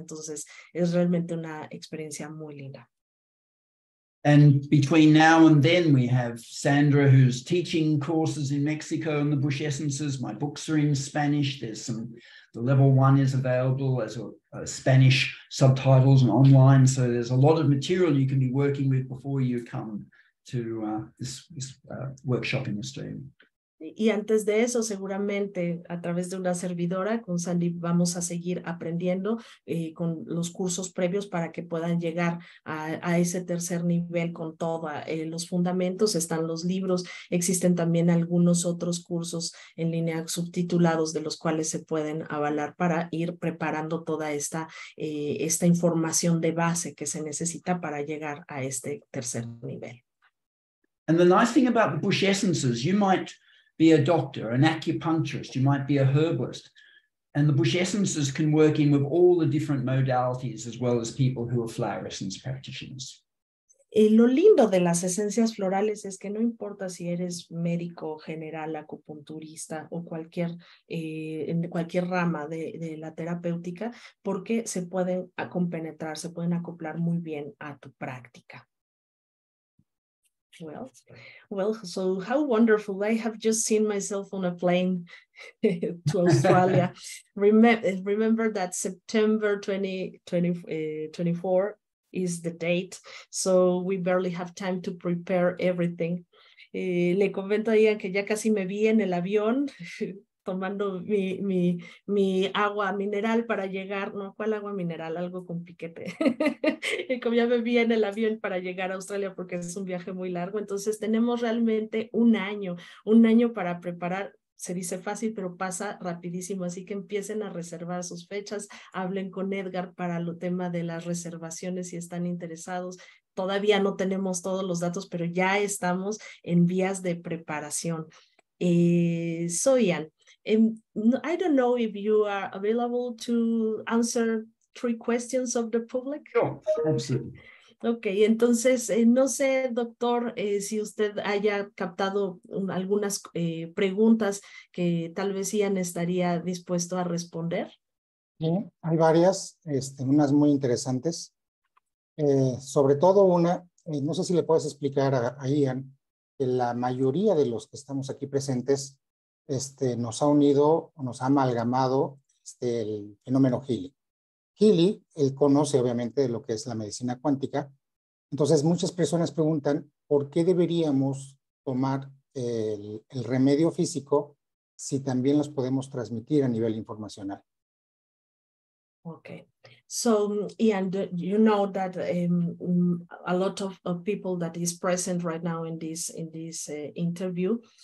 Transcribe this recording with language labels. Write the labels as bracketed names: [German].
[Spanish] Entonces es realmente una experiencia muy linda. [English] And between now and then, we have Sandra, who's teaching courses in Mexico on the bush essences. My books are in Spanish. There's the level 1 is available as a Spanish subtitles and online. So there's a lot of material you can be working with before you come to this workshop in Australia. [Spanish] Y antes de eso, seguramente a través de una servidora, con Sandy, vamos a seguir aprendiendo con los cursos previos para que puedan llegar a ese tercer nivel con todos los fundamentos. Están los libros, existen también algunos otros cursos en línea subtitulados de los cuales se pueden avalar para ir preparando toda esta información de base que se necesita para llegar a este tercer nivel. [English] And the nice thing about the bush essences, you might be a doctor, an acupuncturist, you might be a herbalist, and the bush essences can work in with all the different modalities as well as people who are flower essence practitioners. [Spanish] Lo lindo de las esencias florales es que no importa si eres médico general, acupunturista o en cualquier rama de la terapéutica, porque se pueden compenetrar, se pueden acoplar muy bien a tu práctica. [English] Well, so how wonderful. I have just seen myself on a plane to Australia. Remember that September 2024 is the date, so we barely have time to prepare everything. [Spanish] Le comento a Ian que ya casi me vi en el avión tomando mi agua mineral para llegar, no, ¿cuál agua mineral? Algo con piquete. Y como ya me vi en el avión para llegar a Australia porque es un viaje muy largo, entonces tenemos realmente un año para preparar. Se dice fácil, pero pasa rapidísimo, así que empiecen a reservar sus fechas, hablen con Edgar para el tema de las reservaciones si están interesados. Todavía no tenemos todos los datos, pero ya estamos en vías de preparación. [English] So Ian, I don't know if you are available to answer 3 questions of the public. Sure, absolutely. [Spanish] Ok, entonces, no sé, doctor, si usted haya captado algunas preguntas que tal vez Ian estaría dispuesto a responder. Sí, hay varias, unas muy interesantes. Sobre todo una, no sé si le puedes explicar a Ian, que la mayoría de los que estamos aquí presentes nos ha unido, nos ha amalgamado el fenómeno Healy. Healy, él conoce obviamente de lo que es la medicina cuántica. Entonces muchas personas preguntan por qué deberíamos tomar el remedio físico si también los podemos transmitir a nivel informacional. [English] Okay, so Ian, you know that a lot of people that is present right now in this interview